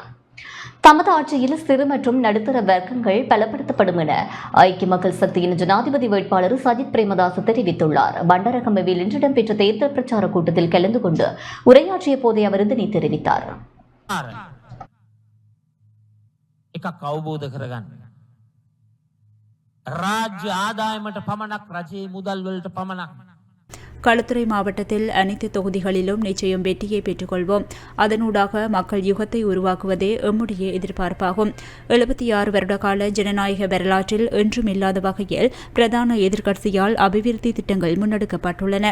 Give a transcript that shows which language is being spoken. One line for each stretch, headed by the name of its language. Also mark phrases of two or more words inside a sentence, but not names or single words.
Tamil: தமது ஆட்சியில் சிறு மற்றும் நடுத்தர வர்க்கங்கள் பலப்படுத்தப்படும் என ஐக்கிய மக்கள் சக்தியின் ஜனாதிபதி வேட்பாளர் சஜித் பிரேமதாச தெரிவித்துள்ளார். பண்டரகம்பவில் இன்று இடம்பெற்ற தேர்தல் பிரச்சார கூட்டத்தில் கலந்து கொண்டு உரையாற்றிய போதே அவர் இதனை தெரிவித்தார்.
Sinhala: ராஜ்‍ය ආදායමට පමණක් රජයේ මුදල් වලට පමණක්
Tamil: களுத்துறை மாவட்டத்தில் அனைத்து தொகுதிகளிலும் நிச்சயம் வெற்றியை பெற்றுக்கொள்வோம். அதனூடாக மக்கள் யுகத்தை உருவாக்குவதே எம்முடைய எதிர்பார்ப்பாகும். 76 வருடகால ஜனநாயக வரலாற்றில் என்றும் இல்லாத வகையில் பிரதான எதிர்க்கட்சியால் அபிவிருத்தி திட்டங்கள் முன்னெடுக்கப்பட்டுள்ளன.